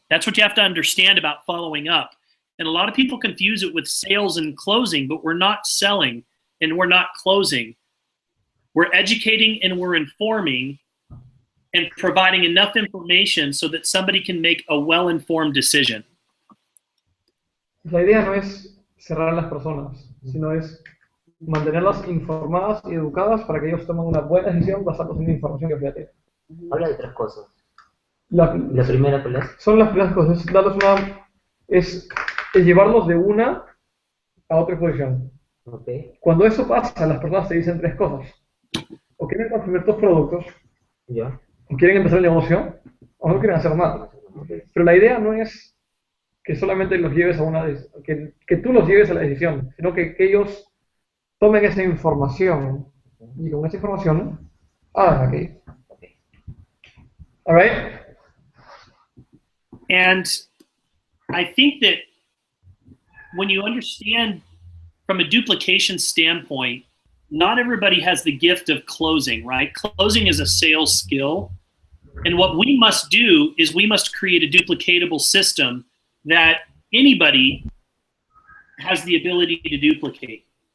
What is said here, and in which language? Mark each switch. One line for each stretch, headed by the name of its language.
English: That's what you have to understand about following up. And a lot of people confuse it with sales and closing, but we're not selling and we're not closing. We're educating and we're informing and providing enough information so that somebody can make a well-informed decision.
Spanish: La idea no es cerrar a las personas, sino es mantenerlas informadas y educadas para que ellos tomen una buena decisión basándose en la información que ya tienen. Habla de 3 cosas. La primera, ¿cuál es? Son las primeras cosas. Es llevarlos de una a otra exposición.
English: Okay.
Spanish: Cuando eso pasa, las personas te dicen 3 cosas. O quieren consumir tus productos, Ya. o quieren empezar el negocio, o no quieren hacer nada.
English: Okay.
Spanish: Pero la idea no es que solamente los lleves a que tú los lleves a la decisión, sino que ellos tomen esa información y con esa información hagan aquello.
English: All right? And I think that when you understand from a duplication standpoint, not everybody has the gift of closing, right? Closing is a sales skill. And what we must do is we must create a duplicatable system that anybody has the ability to duplicate.